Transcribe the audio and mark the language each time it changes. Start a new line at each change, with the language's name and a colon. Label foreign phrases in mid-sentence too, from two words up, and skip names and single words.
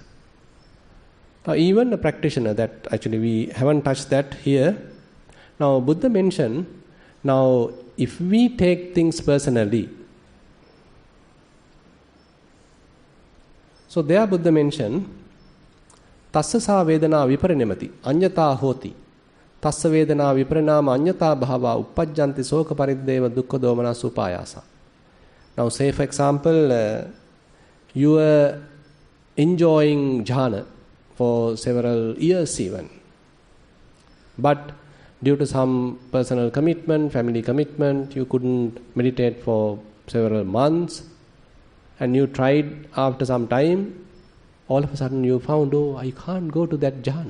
English: Now even a practitioner, that actually we haven't touched that here. Now Buddha mentioned, now if we take things personally, so there Buddha mentioned,
Pali: Tassa sa vedana viparinamati anyata hoti. Tassa vedana viparinama anyata bhava uppajjanti soka pariddeva dukkha domana supayasa.
English: Now say for example, you are enjoying jhana for several years even. But due to some personal commitment, family commitment, you couldn't meditate for several months, and you tried after some time, all of a sudden you found, oh, I can't go to that jhana.